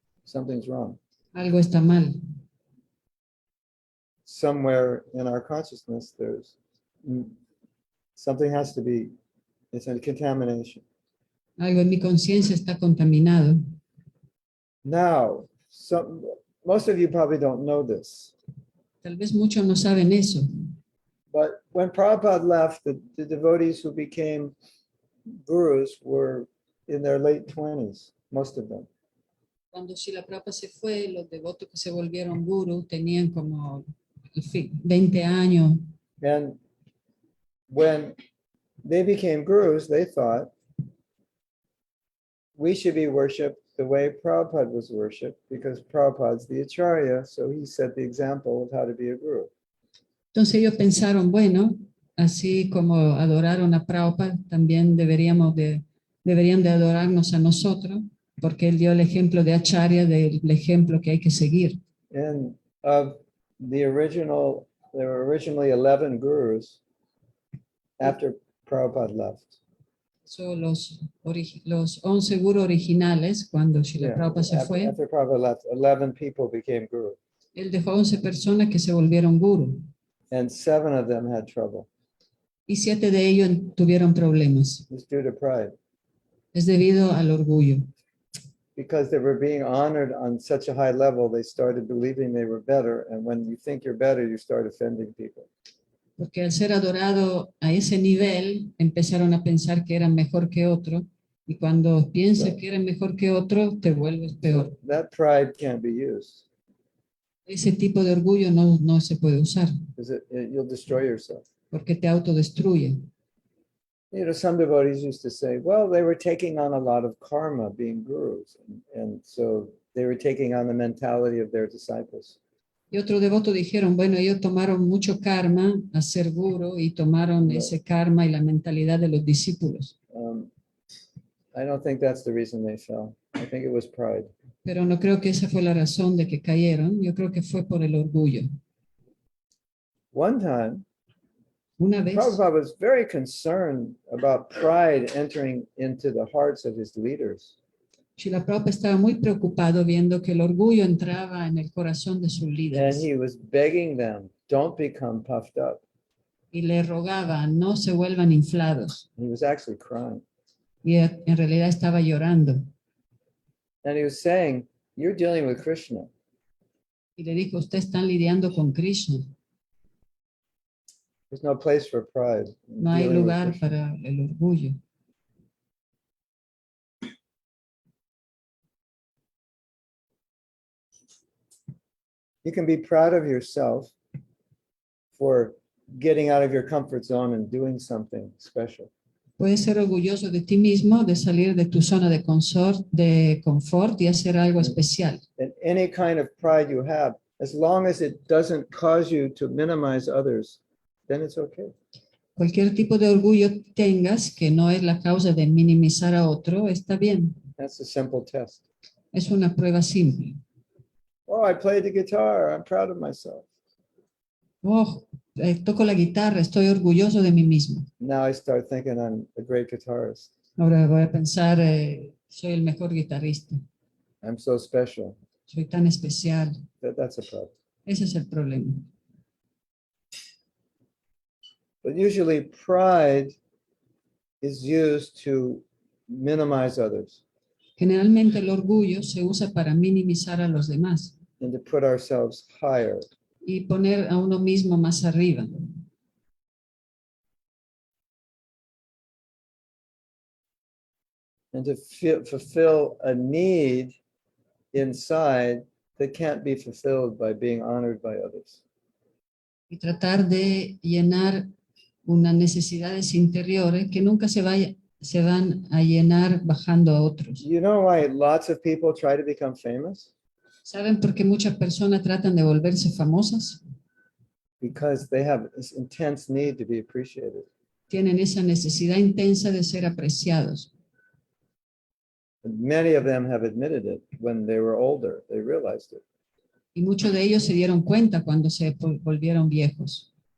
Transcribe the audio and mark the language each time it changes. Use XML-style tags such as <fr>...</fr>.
<en>something's wrong.</en> <es>algo está mal.</es> <en>Somewhere in our consciousness, there's something has to be, it's a contamination.</en> <es>Algo en mi conciencia está contaminado.</es> <en>Now, most of you probably don't know this,</en> <es>Tal vez muchos no saben eso,</es> <en>but when Prabhupada left, the devotees who became gurus were in their late 20s, most of them.</en> <es>Cuando Srila Prabhupada se fue, los devotos que se volvieron gurú tenían como 20 años.</es> <en>And when they became gurus, they thought we should be worshipped the way Prabhupada was worshipped, because Prabhupada's the Acharya, so he set the example of how to be a guru.</en> <es>Entonces ellos pensaron, bueno, así como adoraron a Prabhupada, también deberían de adorarnos a nosotros, porque él dio el ejemplo de Acharya, del ejemplo que hay que seguir.</es> <en>And of the original, there were originally 11 gurus after Prabhupada left.</en> <es>Son los 11 gurús originales, cuando Srila</es> <en>Yeah,</en> <es>Prabhupada se fue,</es> <en>after Prabhupada left, 11 people became gurus,</en> <es>él dejó 11 personas que se volvieron gurú,</es> <en>and 7 of them had trouble.</en> <es>y 7 de ellos tuvieron problemas.</es> <en>It's due to pride,</en> <es>Es debido al orgullo.</es> <en>because they were being honored on such a high level, they started believing they were better, and when you think you're better, you start offending people.</en> <es>Porque al ser adorado a ese nivel, empezaron a pensar que eran mejor que otro, y cuando piensas que eres mejor que otro, te vuelves peor.</es> <en>That pride can't be used</en> <es>Ese tipo de orgullo no se puede usar,</es> <en>because you'll destroy yourself.</en> <es>porque te autodestruye.</es> <en>You know, some devotees used to say, well, they were taking on a lot of karma being gurus. And so they were taking on the mentality of their disciples.</en> <es>Y otros devotos dijeron, bueno, ellos tomaron mucho karma a ser guru y tomaron ese karma y la mentalidad de los discípulos.</es> <en>I don't think that's the reason they fell. I think it was pride.</en> <es>Pero no creo que esa fue la razón de que cayeron. Yo creo que fue por el orgullo.</es> <en>One time,</en> <es>Una vez,</es> <en>Prabhupada was very concerned about pride entering into the hearts of his leaders.</en> <es>Srila Prabhupada estaba muy preocupado viendo que el orgullo entraba en el corazón de sus</es> <en>And</en> <es>líderes</es> <en>he was begging them, don't become puffed up.</en> <es>y le rogaba, no se vuelvan inflados.</es> <en>He was actually crying.</en> <es>Y en realidad estaba llorando.</es> <en>And he was saying, you're dealing with Krishna.</en> <es>Y le dijo, ustedes están lidiando con Krishna.</es> <en>There's no place for pride. in</en> <es>No hay</es> <en>dealing with</en> <es>lugar</es> <en>Krishna.</en> <es>para el orgullo.</es> <en>You can be proud of yourself for getting out of your comfort zone and doing something special.</en> <es>Puedes ser orgulloso de ti mismo, de salir de tu zona de confort y hacer algo especial.</es> <en>And any kind of pride you have, as long as it doesn't cause you to minimize others, then it's okay.</en> <es>Cualquier tipo de orgullo tengas que no es la causa de minimizar a otro, está bien.</es> <en>That's a simple test.</en> <es>Es una prueba simple.</es> <en>Oh, I played the guitar. I'm proud of myself.</en> <es>Oh, toco la guitarra, estoy orgulloso de mí mismo.</es> <en>Now I start thinking I'm a great guitarist.</en> <es>Ahora voy a pensar, soy el mejor guitarrista,</es> <en>I'm so special.</en> <es>soy tan especial.</es> <en>That's a problem.</en> <es>Ese es el problema.</es> <en>But usually pride is used to minimize others</en> <es>Generalmente el orgullo se usa para minimizar a los demás</es> <en>and to put ourselves higher.</en> <es>y poner a uno mismo más arriba.</es> <en>And to fulfill a need inside that can't be fulfilled by being honored by others.</en> <es>Y tratar de llenar unas necesidades interiores que nunca se van a llenar bajando a otros.</es> <en>You know why lots of people try to become famous?</en> <es>¿Saben por qué muchas personas tratan de volverse famosas?</es> <en>Because they have this intense need to be appreciated.</en> <es>Tienen esa necesidad intensa de ser apreciados.</es> <en>And many of them have admitted it when they were older. They realized it.</en> <es>Y muchos de ellos se dieron cuenta cuando se volvieron viejos.</es>